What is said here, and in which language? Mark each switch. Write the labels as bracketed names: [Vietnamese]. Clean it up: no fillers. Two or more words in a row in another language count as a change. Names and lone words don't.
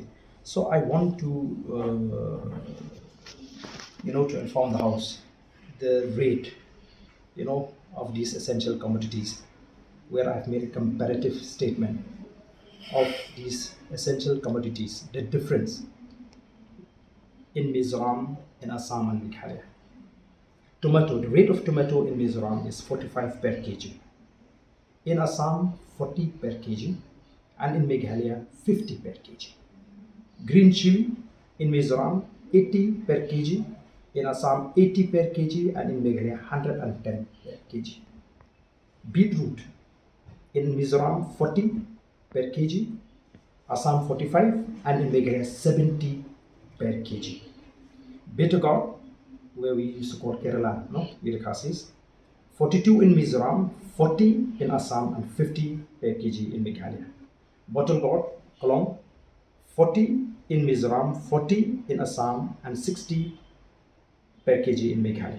[English] So I want to, to inform the House the rate, of these essential commodities, where I've made a comparative statement of these essential commodities, the difference in Mizoram, in Assam and Meghalaya. Tomato, the rate of tomato in Mizoram is 45 per kg. In Assam, 40 per kg, and in Meghalaya, 50 per kg. Green chili in Mizoram 80 per kg, in Assam 80 per kg, and in Meghalaya 110 per kg. Beetroot in Mizoram 40 per kg, Assam 45, and in Meghalaya 70 per kg. Bitter gourd, where we used to call Kerala, Vilakasis, 42 in Mizoram, 40 in Assam, and 50 per kg in Meghalaya. Bottle gourd, Khlem, 40 in Mizoram, 40 in Assam, and 60 per kg in Meghalaya.